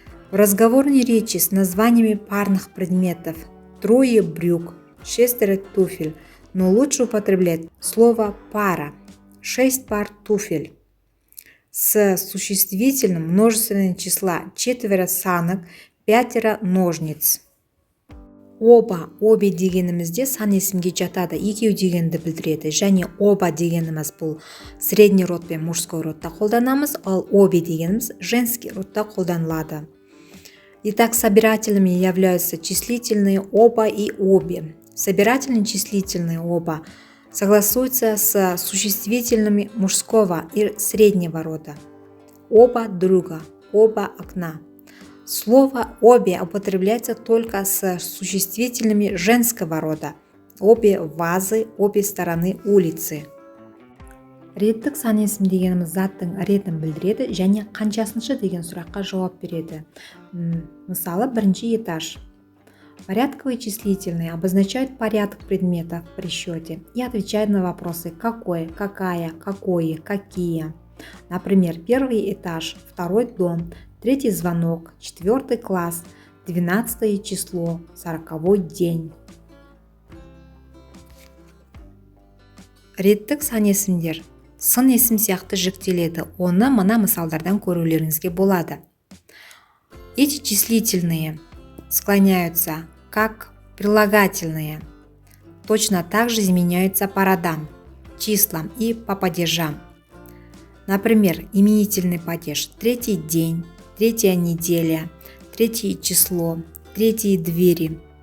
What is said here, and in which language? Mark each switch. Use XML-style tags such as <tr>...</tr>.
<ru>В разговорной речи с названиями парных предметов: 3 брюк, 6 туфель, но лучше употреблять слово пара: 6 пар туфель. С существительным множественного числа: 4 санок, 5 ножниц.</ru> <kk>Оба, обе дегенімізде сан есімге жатады, екеу дегенді білдіреді. Және оба дегеніміз бұл средний род пен мужской родта қолданамыз, ал обе дегеніміз женский родта қолданылады.</kk> <ru>Итак, собирательными являются числительные оба и обе. Собирательные числительные оба согласуются с существительными мужского и среднего рода. Оба друга, оба окна. Слово «обе» употребляется только с существительными женского рода. Обе вазы, обе стороны улицы.</ru> <kk>Реттік сан есім дегеніміз заттың ретін білдіреді және қаншасыншы деген сұраққа жауап береді. Мысалы, бірінші этаж.</kk> <ru>Порядковые числительные обозначают порядок предметов при счете и отвечают на вопросы «какой?», «какая?», «какое?», «какие?». Например, первый этаж, второй дом, третий звонок, 4 класс, 12 число, 40-й день.</ru> <kk>Реттік сан есімдер сын есім сияқты жіктеледі. Оны мына мысалдардан көрулеріңізге болады.</kk> <ru>Эти числительные склоняются как прилагательные. Точно так же изменяются по родам, числам и по падежам. Например, именительный падеж: 3-й день, 3-я неделя, 3-е число, 3-е двери.</ru>